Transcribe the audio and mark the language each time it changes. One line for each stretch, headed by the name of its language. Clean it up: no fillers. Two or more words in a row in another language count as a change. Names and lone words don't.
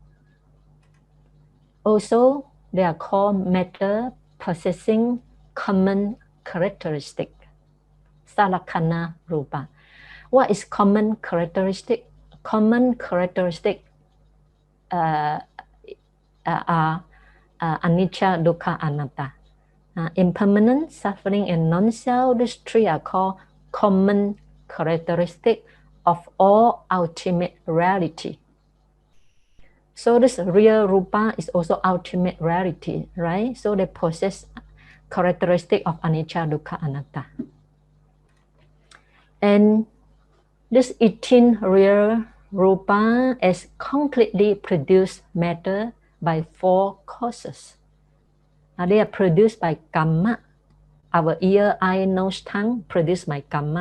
English: Also, they are called matter possessing common characteristic,
Pali: salakkhana rupa.
English: What is common characteristic? Common characteristic are
Pali: anicca, dukkha, anatta.
English: Impermanent, suffering, and non-self, these 3 are called common characteristic of all ultimate reality. So this real rupa is also ultimate reality, right? So they possess characteristic of
Pali: anicca, dukkha, anatta.
English: And this 18 real rupa is concretely produced matter by 4 causes. They are produced by kamma. Our ear, eye, nose, tongue produced by kamma.